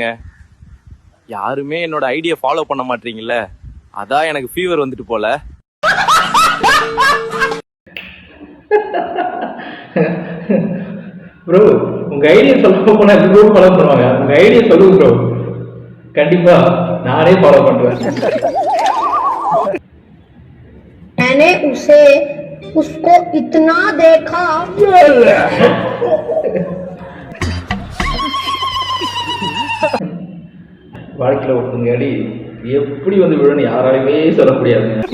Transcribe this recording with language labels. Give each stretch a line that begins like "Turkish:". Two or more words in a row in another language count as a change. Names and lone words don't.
Tamil: யாருமே என்னோட
English: idea follow
Tamil: பண்ண மாட்டீங்கல்ல, அதான் எனக்கு ஃபீவர் வந்துட்டு போல. ப்ரோ, உங்க ஐடியா சொல்ல போனா
English: bro follow
Tamil: பண்ணுவாங்க. உங்க ஐடியா சொல்லுங்க ப்ரோ, கண்டிப்பா நானே ஃபாலோ பண்ணுவேன்.
Hindi: मैंने उसको इतना देखा.
Tamil: வாழ்க்கையில ஒருத்தங்க அடி எப்படி வந்து விழுன்னு யாராலுமே சொல்ல முடியாது.